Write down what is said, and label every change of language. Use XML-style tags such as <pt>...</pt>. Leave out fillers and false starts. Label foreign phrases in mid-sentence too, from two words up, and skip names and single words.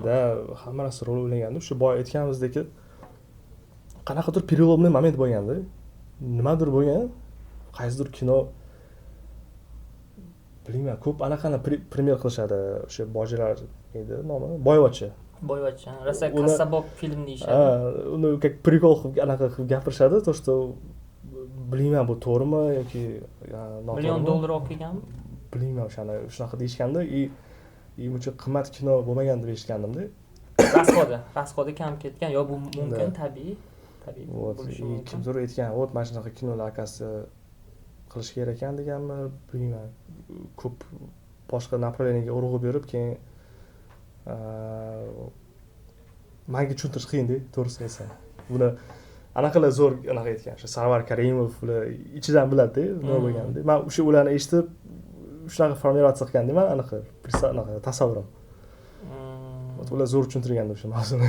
<uz>da hamma narsa rol o'ynaganda shu boya aytganimizdek qanaqadir</uz> <ru>переломный moment</ru> <uz>bo'lganda nimadir bo'lgan qaysidir kino bilmayman ko'p anaqani premyer qilishadi o'sha bojalar edi nomi boyvachcha Boyvachcha, rosa Uni- kassabok film deyishadi. uni</uz> <ru>как прикол</ru> <uz>qilib anaqa qilib gapirishadi</uz> <ru>то что</ru> <uz>bilmayman bu to'g'rimi yoki Million dollar olib kelganmi? bilmayman o'shani shunaqa deyishganda и uncha qimmat kino bo'lmagan deb eshitgandimda Rasxodi kam ketgan. Yo bu mumkin, tabiiy</uz> <ru>вот</ru> <uz>bo'lishi</uz> <ru>и</ru> <uz>mumkin. kimdir aytgan вот mana shunaqa kinolar akasi qilish kerak ekan deganmi bilmayman ko'p boshqa направлениеga urg'u berib keyin manga tushuntirish qiyinda to'g'risini aytsam buni anaqalar zo'r anaqa aytgan o'sha Sarvar Karimov ular ichidan biladi nima bo'lganini man o'sha ularni eshitib shunaqa formulyatsiya qilganda man anaqa tasavvurim ular zo'r tushuntirgandi o'sha mavzuni</uz>